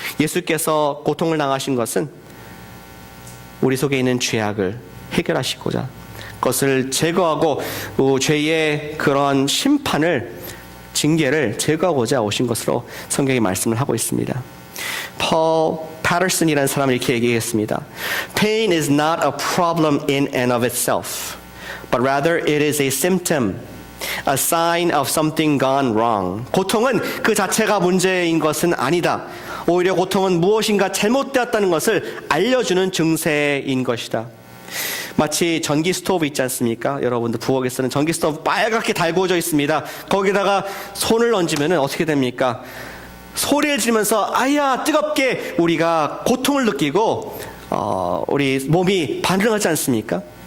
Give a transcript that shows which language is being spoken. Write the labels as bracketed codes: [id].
[ko] 예수께서 고통을 당하신 것은 우리 속에 있는 죄악을 해결하시고자, 그것을 제거하고 죄의 그런 징계를 제거하고자 오신 것으로 성경이 말씀을 하고 있습니다. Paul Patterson이라는 사람이 이렇게 얘기했습니다. [en] Pain is not a problem in and of itself, but rather it is a symptom, a sign of something gone wrong. [ko] 고통은 그 자체가 문제인 것은 아니다. 오히려 고통은 무엇인가 잘못되었다는 것을 알려주는 증세인 것이다. 마치 전기 스토브 있지 않습니까? 여러분들 부엌에서는 전기 스토브 빨갛게 달구어져 있습니다. 거기다가 손을 얹으면 어떻게 됩니까? 소리를 지르면서 아야 뜨겁게 우리가 고통을 느끼고 우리 몸이 반응하지 않습니까?